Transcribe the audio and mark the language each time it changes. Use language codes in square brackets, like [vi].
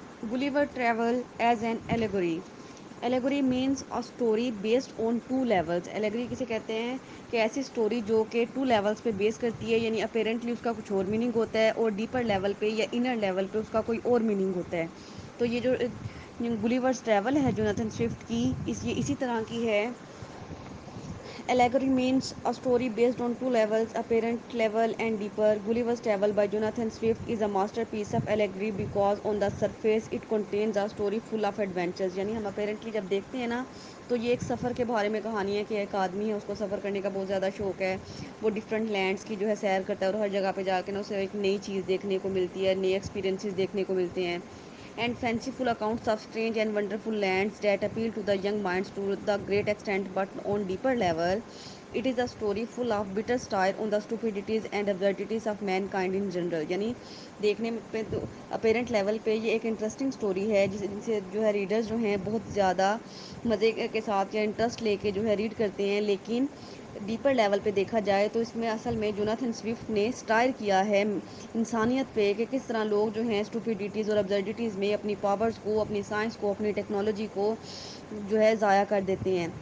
[en] Gulliver travel as an allegory. Allegory means a story based on two levels. [ur] Allegory کسے کہتے ہیں کہ ایسی اسٹوری جو کہ ٹو لیولس پہ بیس کرتی ہے، یعنی اپیرنٹلی اس کا کچھ اور میننگ ہوتا ہے اور ڈیپر لیول پہ یا انر لیول پہ اس کا کوئی اور میننگ ہوتا ہے. تو یہ جو گلیورس ٹریول ہے جوناتھن سوئفٹ کی، یہ اسی طرح کی ہے. [en] Allegory means a story based on two levels, apparent level and deeper. Gulliver's Travel by Jonathan Swift is a masterpiece of allegory because on the surface it contains a story full of adventures. [ur] یعنی ہم apparently جب دیکھتے ہیں نا تو یہ ایک سفر کے بارے میں کہانی ہے کہ ایک آدمی ہے، اس کو سفر کرنے کا بہت زیادہ شوق ہے. وہ ڈفرینٹ لینڈس کی جو ہے سیر کرتا ہے اور ہر جگہ پہ جا کے نا اسے ایک نئی چیز دیکھنے کو ملتی ہے، نئے ایکسپیرینسز دیکھنے کو ملتے ہیں. [en] And fanciful accounts of strange and wonderful lands that appeal to the young minds to the great extent, but on deeper level, it is a story full of bitter satire on the stupidities and absurdities of mankind in general. [ur] یعنی دیکھنے پہ تو apparent level پہ یہ ایک interesting story ہے جن سے جو ہے ریڈرز جو ہیں بہت زیادہ مزے کے ساتھ یا انٹرسٹ لے کے جو ہے ریڈ کرتے ہیں، لیکن ڈیپر لیول پہ دیکھا جائے تو اس میں اصل میں جوناتھن سوئفٹ نے سٹائر کیا ہے انسانیت پہ کہ کس طرح لوگ جو ہیں اسٹوپیڈیٹیز اور ابزرڈیٹیز میں اپنی پاورز کو، اپنی سائنس کو، اپنی ٹیکنالوجی کو جو ہے ضائع کر دیتے ہیں.